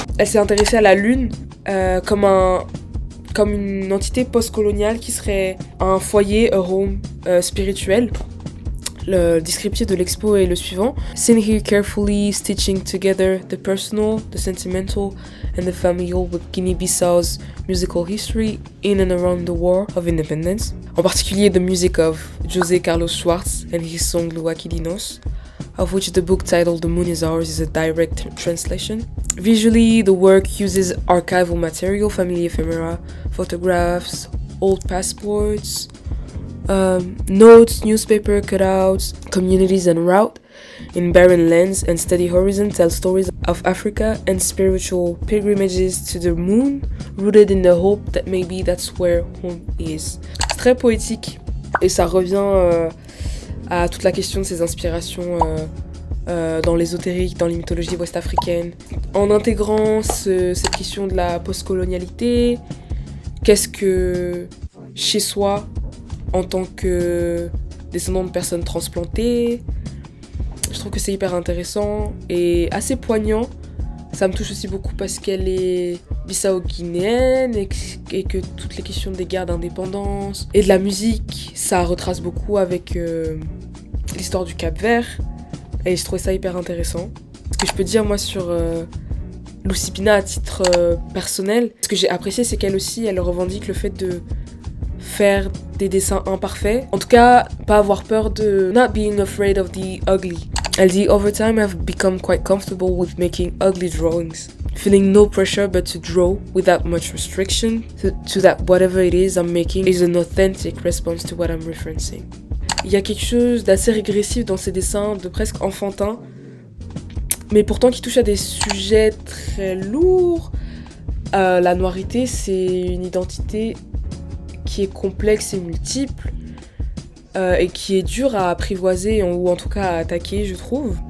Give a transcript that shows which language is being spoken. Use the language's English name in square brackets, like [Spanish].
[French] Elle s'est intéressée à la lune comme une entité post-coloniale qui serait un foyer, [English] a home [French] spirituel. Le descriptif de l'expo est le suivant. [English] Seen here carefully stitching together the personal, the sentimental and the familial with Guinea-Bissau's musical history in and around the War of Independence. [French] En particulier [English] the music of José Carlos Schwartz and his song Luaquidinos, of which the book titled The Moon Is Ours is a direct translation. Visually, the work uses archival material, family ephemera, photographs, old passports, notes, newspaper cutouts, communities en route in barren lands, and Steady Horizon tells stories of Africa and spiritual pilgrimages to the moon, rooted in the hope that maybe that's where home is. [French] C'est très poétique et ça revient à toute la question de ses inspirations dans l'ésotérique, dans les mythologies ouest-africaines, en intégrant cette question de la post-colonialité. Qu'est-ce que chez soi en tant que descendant de personnes transplantées? Je trouve que c'est hyper intéressant et assez poignant. Ça me touche aussi beaucoup parce qu'elle est bissau-guinéenne et que toutes les questions des guerres d'indépendance et de la musique, ça retrace beaucoup avec l'histoire du Cap-Vert. Et je trouvais ça hyper intéressant. Ce que je peux dire moi sur Lucy Pina à titre personnel, ce que j'ai apprécié, c'est qu'elle aussi, elle revendique le fait de faire des dessins imparfaits. En tout cas, pas avoir peur de [English] not being afraid of the ugly. [French] Elle dit, [English] over time I've become quite comfortable with making ugly drawings. Feeling no pressure but to draw without much restriction so that whatever it is I'm making is an authentic response to what I'm referencing. [French] Il y a quelque chose d'assez régressif dans ces dessins, de presque enfantin, mais pourtant qui touche à des sujets très lourds. La noirité, c'est une identité qui est complexe et multiple et qui est dure à apprivoiser ou en tout cas à attaquer, je trouve.